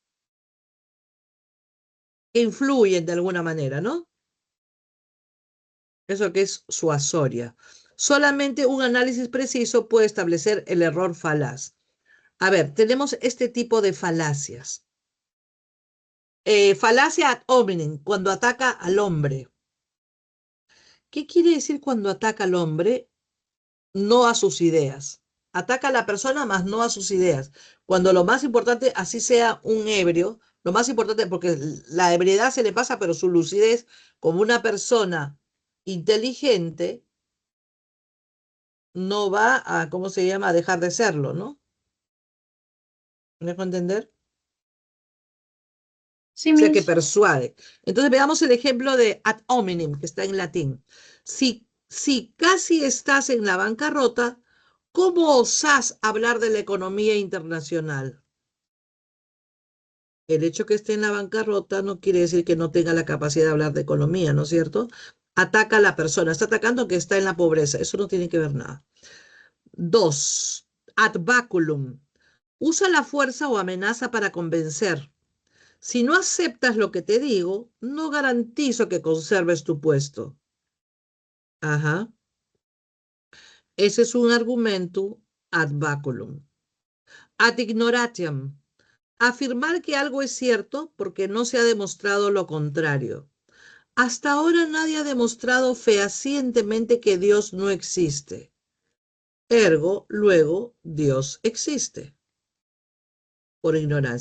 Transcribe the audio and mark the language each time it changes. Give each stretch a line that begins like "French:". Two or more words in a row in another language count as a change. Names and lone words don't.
Spanish: Que influyen de alguna manera, ¿no? Eso que es suasoria. Solamente un análisis preciso puede establecer el error falaz. A ver, tenemos este tipo de falacias. Falacia
Latin: ad hominem,
Spanish: cuando ataca al hombre. ¿Qué quiere decir cuando ataca al hombre? No a sus ideas. Ataca a la persona, más no a sus ideas. Cuando lo más importante, así sea un ebrio, lo más importante, porque la ebriedad se le pasa, pero su lucidez, como una persona inteligente, no va a, ¿cómo se llama?, a dejar de serlo, ¿no? ¿Me dejo entender? Sí, O sea, que Miss. persuade. Entonces veamos el ejemplo de
Latin: ad hominem,
Spanish: que está en latín. Si casi estás en la bancarrota, ¿cómo osás hablar de la economía internacional? El hecho que esté en la bancarrota no quiere decir que no tenga la capacidad de hablar de economía, ¿no es cierto? Ataca a la persona, está atacando que está en la pobreza, eso no tiene que ver nada.
Latin: Dos, ad baculum.
Spanish: Usa la fuerza o amenaza para convencer. Si no aceptas lo que te digo, no garantizo que conserves tu puesto. Ajá. Ese es un argumento
Latin: ad baculum. Ad ignoratiam.
Spanish: Afirmar que algo es cierto porque no se ha demostrado lo contrario. Hasta ahora nadie ha demostrado fehacientemente que Dios no existe. ergo, luego, Dios existe. Por ignorancia.